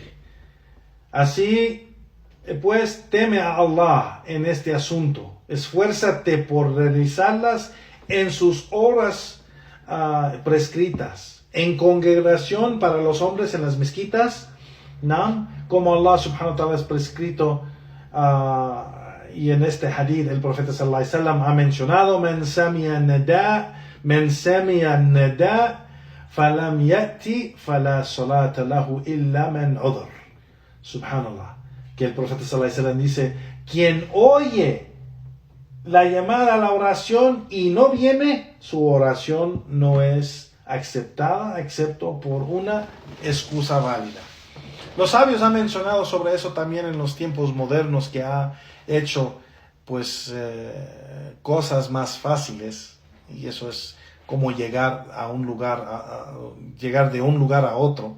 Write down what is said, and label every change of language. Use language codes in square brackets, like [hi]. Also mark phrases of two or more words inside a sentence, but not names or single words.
[es] Así pues, teme a Allah en este asunto. Esfuérzate por realizarlas en sus horas prescritas, en congregación para los hombres en las mezquitas, ¿no? Como [ar] الله سبحانه وتعالى [es] es prescrito, y en este hadith el profeta [ar] صلى الله عليه وسلم [es] ha mencionado, [ar] من سمع النداء فلم يأت فلا صلاة له إلا من عذر. Subhanallah. [es] Que el profeta [ar] صلى الله عليه وسلم [es] dice, quien oye la llamada a la oración y no viene, su oración no es aceptada excepto por una excusa válida. Los sabios han mencionado sobre eso también en los tiempos modernos, que ha hecho pues cosas más fáciles, y eso es como llegar a un lugar, llegar de un lugar a otro.